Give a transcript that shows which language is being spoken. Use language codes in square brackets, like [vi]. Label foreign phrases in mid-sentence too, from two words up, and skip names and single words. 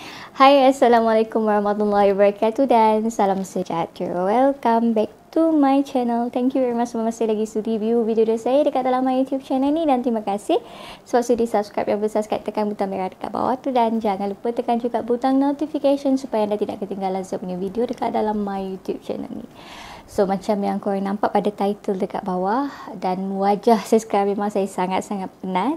[ms] Hai, [ar] السلام عليكم ورحمة الله وبركاته [ms] dan salam sejahtera. [en] Welcome back to my channel. Thank you very much [ms] sebab masih lagi sudi view video saya dekat dalam [en] my YouTube channel [ms] ni, dan terima kasih sebab sudi subscribe. Yang belum subscribe, tekan butang merah dekat bawah tu, dan jangan lupa tekan juga butang notification supaya anda tidak ketinggalan saya punya video dekat dalam [en] my YouTube channel [ms] ni. So macam yang korang nampak pada title dekat bawah dan wajah saya sekarang, memang saya sangat-sangat penat.